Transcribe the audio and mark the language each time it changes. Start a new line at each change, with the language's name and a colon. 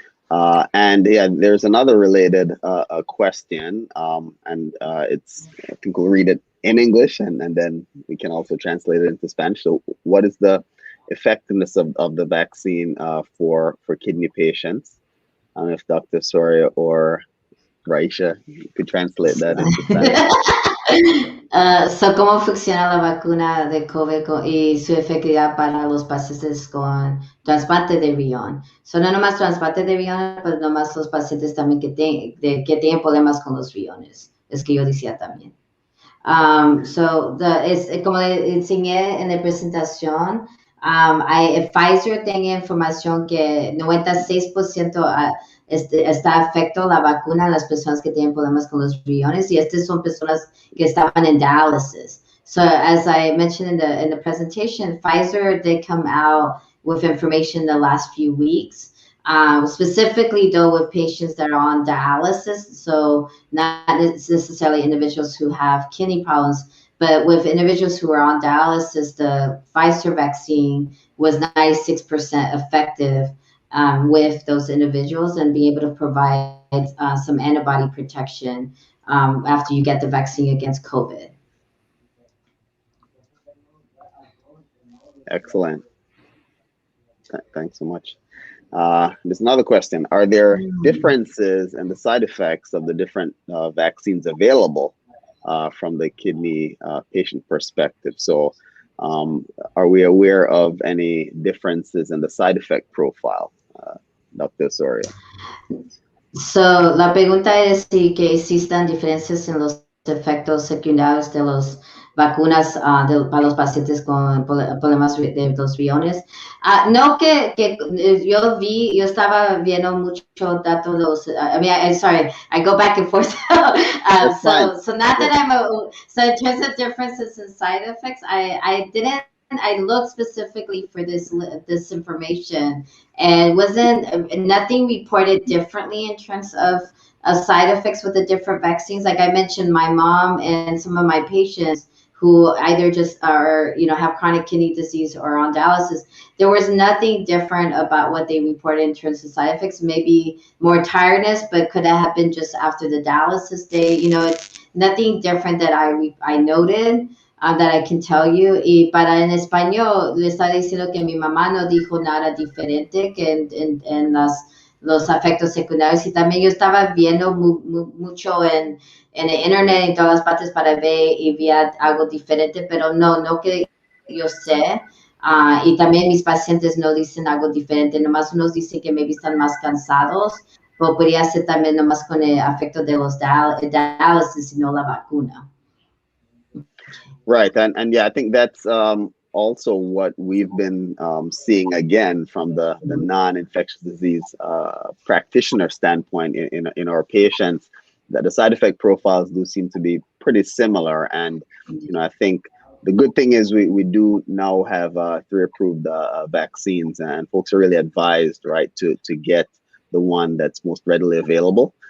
English: And yeah, there's another related question, and it's, I think we'll read it in English and then we can also translate it into Spanish. So what is the effectiveness of the vaccine for kidney patients? I don't know if Dr. Soria or Raisha could translate that into Spanish.
Spanish: ¿Cómo funciona la vacuna de COVID y su efectividad para los pacientes con trasplante de riñón? No nomás trasplante de riñón, pero nomás los pacientes también que tienen problemas con los riñones. Es que yo decía también. Como le enseñé en la presentación, Pfizer tiene información que 96% está afecto la vacuna a las personas que tienen problemas con los riñones, y estas son personas que estaban en dialysis.
English: So as I mentioned in the presentation, Pfizer did come out with information in the last few weeks, specifically though with patients that are on dialysis. So not necessarily individuals who have kidney problems, but with individuals who are on dialysis, the Pfizer vaccine was 96% effective with those individuals, and be able to provide some antibody protection after you get the vaccine against COVID. Excellent. Thanks so much. There's another question. Are there differences in the side effects of the different vaccines available from the kidney patient perspective? So are we aware of any differences in the side effect profile, Dr. Soria?
Spanish: La pregunta es si que existan diferencias en los efectos secundarios de los vacunas para los pacientes con problemas de los riñones. No que yo estaba viendo mucho datos los,
English: I mean, sorry, I go back and forth. So not that so in terms of differences in side effects, I looked specifically for this information, and wasn't nothing reported differently in terms of side effects with the different vaccines. Like I mentioned, my mom and some of my patients who either just are, have chronic kidney disease or on dialysis, there was nothing different about what they reported in terms of side effects. Maybe more tiredness, but could have been just after the dialysis day. It's nothing different that I noted. That I can tell you.
Spanish: Y para en español, le está diciendo que mi mamá no dijo nada diferente que en los efectos secundarios. Y también yo estaba viendo mucho en el internet y todas las partes para ver y vi algo diferente, pero no que yo sé. Y también mis pacientes no dicen algo diferente, nomás unos dicen que maybe están más cansados, pero podría ser también nomás con el efecto de los diálisis y no la vacuna.
English: Right, and yeah, I think that's also what we've been seeing again from the non-infectious disease practitioner standpoint in our patients, that the side effect profiles do seem to be pretty similar. And I think the good thing is we do now have 3 approved vaccines, and folks are really advised, right, to get the one that's most readily available.